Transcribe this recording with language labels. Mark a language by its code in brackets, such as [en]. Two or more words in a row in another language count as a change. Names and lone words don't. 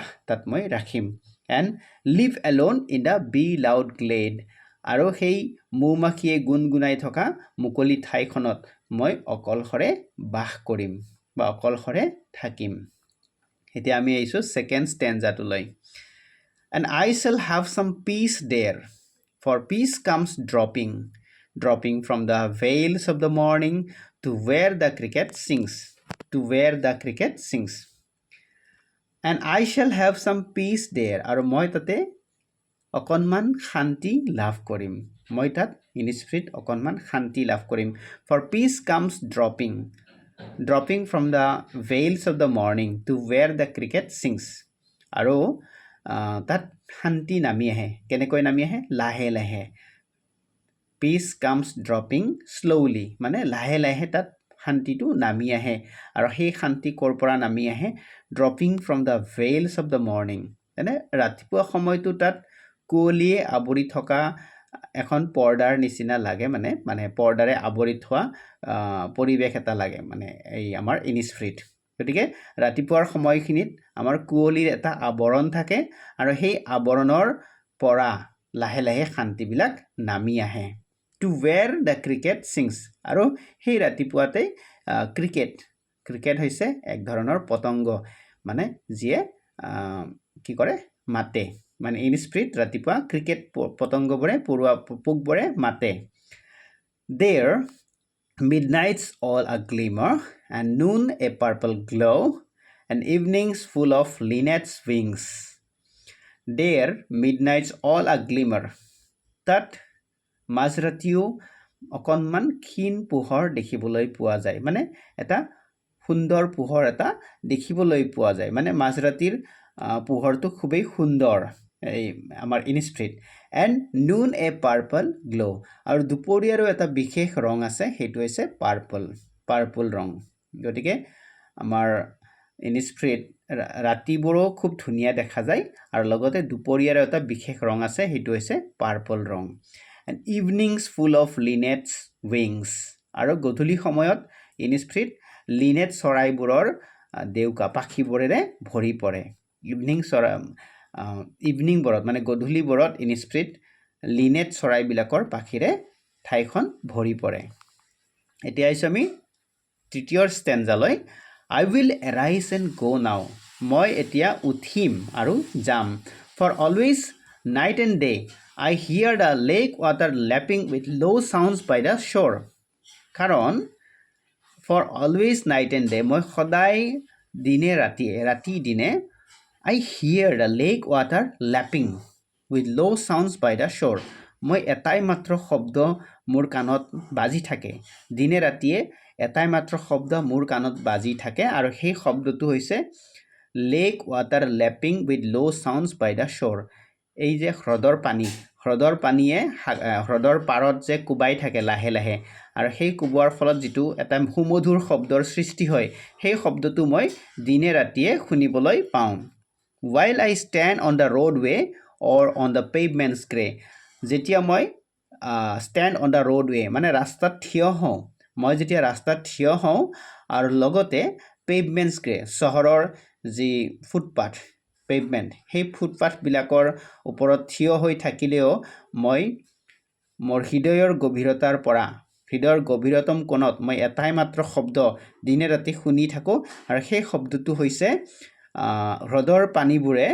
[as] তাত মই ৰাখিম [en] and live alone in the bee loud glade [as] আৰু সেই মৌমাখিয়ে গুণগুণাই থকা মুকলি ঠাইখনত মই অকলশৰে বাস কৰিম বা অকলশৰে থাকিম এতিয়া আমি আইছো সেকেন্ড স্ট্যান্জাটোলৈ [en] and I shall have some peace there for peace comes dropping from the veils of the morning to where the cricket sings and I shall have some peace there [as] আৰু মই তাতে অকনমান শান্তি লাভ কৰিম মই তাত ইনস্পিৰিট অকনমান শান্তি লাভ কৰিম [en] for peace comes dropping from the veils of the morning to where the cricket sings [as] আৰু তাত শান্তি নামি আহে কেনেকৈ নামি আহে লাহে লাহে [en] peace comes dropping slowly [as] মানে লাহে লাহে তাত শান্তিটো নামি আহে আৰু সেই শান্তি কৰ পৰা নামি আহে [en] dropping from the veils of the morning [as] মানে ৰাতিপুৱা সময়টো তাত কুঁৱলীয়ে আৱৰি থকা এখন পৰ্দাৰ নিচিনা লাগে মানে পৰ্দাৰে আৱৰি থোৱা পৰিৱেশ এটা লাগে মানে এই আমাৰ ইনস্পিৰিট গতিকে ৰাতিপুৱাৰ সময়খিনিত আমাৰ কুঁৱলীৰ এটা আৱৰণ থাকে আৰু সেই আৱৰণৰ পৰা লাহে লাহে শান্তিবিলাক নামি আহে [en] to where the cricket sings [as] আৰু সেই ৰাতিপুৱাতে ক্ৰিকেট হৈছে এক ধৰণৰ পতংগ মানে যিয়ে কি কৰে মাতে মানে ইনস্পিৰিট ৰাতিপুৱা ক্ৰিকেট পতংগবোৰে পৰুৱা পোকবোৰে মাতে [en] there midnights all a glimmer and noon a purple glow and evenings full of linnets wings there midnights all a glimmer [as] তাত মাজৰাতিও অকনমান ক্ষীণ পোহৰ দেখিবলৈ পোৱা যায় মানে এটা সুন্দৰ পোহৰ এটা দেখিবলৈ পোৱা যায় মানে মাজৰাতিৰ পোহৰটো খুবেই সুন্দৰ এই আমাৰ ইনস্পিৰিট [en] and noon a purple glow [as] আৰু দুপৰীয়াৰো এটা বিশেষ ৰং আছে সেইটো হৈছে পাৰ্পল ৰং গতিকে আমাৰ ইনস্পিৰিট ৰাতিবোৰো খুব ধুনীয়া দেখা যায় আৰু লগতে দুপৰীয়াৰো এটা বিশেষ ৰং আছে সেইটো হৈছে পাৰ্পল ৰং [en] and evenings full of linnets wings [as] আৰু গধূলি সময়ত ইনস্পিৰিট লিনেট চৰাইবোৰৰ দেউকা পাখিবোৰেৰে ভৰি পৰে ইভিনিং বৰত মানে গধূলি বৰত ইনস্পিৰিট লিনেট চৰাইবিলাকৰ পাখিৰে ঠাইখন ভৰি পৰে এতিয়া আইছো আমি তৃতীয় স্ট্যান্জালৈ [en] I will arise and go now [as] মই এতিয়া উঠিম আৰু যাম [en] for always night and day I hear the lake water lapping with low sounds by the shore কাৰণ for always night and day [as] মই সদায় দিনে ৰাতি দিনে [en] I hear the lake water lapping with low sounds by the shore [as] মই এটাই মাত্ৰ শব্দ মোৰ কাণত বাজি থাকে দিনে ৰাতিয়ে এটাই মাত্ৰ শব্দ মোৰ কাণত বাজি থাকে আৰু সেই শব্দটো হৈছে [en] lake water lapping with low sounds by the shore [as] এই যে হ্ৰদৰ পানীয়ে হ্ৰদৰ পাৰত যে কুবাই থাকে লাহে লাহে আৰু সেই কুবোৱাৰ ফলত যেটো এটা সুমধুৰ শব্দৰ সৃষ্টি হয় সেই শব্দটো মই দিনে ৰাতিয়ে শুনিবলৈ পাওঁ [en] while I stand on the roadway or on the pavement's gray [as] যেতিয়া মই [en] stand on the roadway [as] মানে ৰাস্তাত থিয় হওঁ মই যেতিয়া ৰাস্তাত থিয় হওঁ আৰু লগতে [en] pavement's gray [as] চহৰৰ যি ফুটপাথ পেভমেন্ট সেই ফুটপাথ বিলাকৰ ওপৰত থিয় হৈ থাকিলেও মই মোৰ হৃদয়ৰ গভীৰতম কোণত মই এটাই মাত্ৰ শব্দ দিনে ৰাতি শুনি থাকো আৰু সেই শব্দটো হৈছে হ্ৰদৰ পানীবোৰে